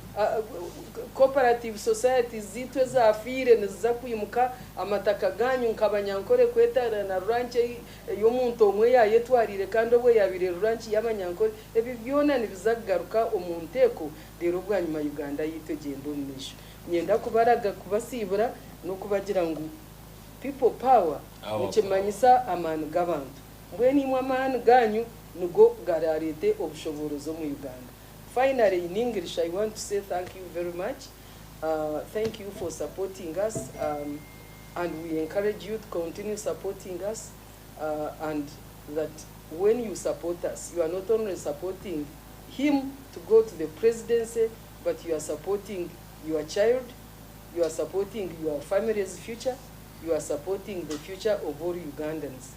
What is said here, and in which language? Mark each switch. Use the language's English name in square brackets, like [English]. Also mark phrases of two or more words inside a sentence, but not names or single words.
[Nyankole] cooperative society zitwe zafire niza kwimuka amataka ganyu nkabanyankore kwetara na ranche yo muntu omwe yayetwarire kandi obwe yabire ranche y'abanyankore ebi byona nibizagaruka omunteko rero bwanyuma Uganda yitegendo mnisho nyenda kubaraga kubasibura no kubagira ngo [English] people power [Nyankole] ukimanyisa amanu gabantu mbweni imwe amanu ganyu nugo gararete obushoborozo mu Uganda. [English] Finally, in English, I want to say thank you very much. Thank you for supporting us, and we encourage you to continue supporting us, and that when you support us, you are not only supporting him to go to the presidency, but you are supporting your child, you are supporting your family's future, you are supporting the future of all Ugandans.